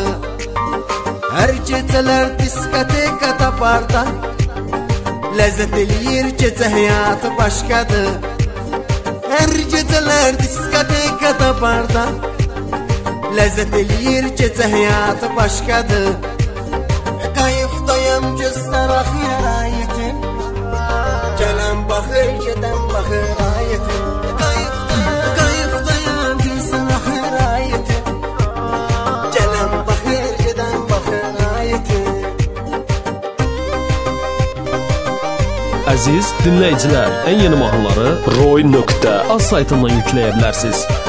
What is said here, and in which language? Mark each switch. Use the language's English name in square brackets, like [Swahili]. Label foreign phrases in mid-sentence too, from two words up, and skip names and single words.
[Azerbaijani] Her geceler diskotekada barda. Lezzet eləyir [Turkish] gece hayatı başkadır. [Azerbaijani] Her geceler diskotekada barda. Lezzet eləyir [Turkish] gece hayatı başkadır. [Azerbaijani] Kayıftayım gözler axır ayetim. Gələn baxır gedən baxır ayetim. Kayıftayım gözlər axır ayetim. Gələn baxır gedən baxır ayetim. Əziz dinləyicilər, ən yeni mahnıları roy.az saytından yükləyə bilərsiniz.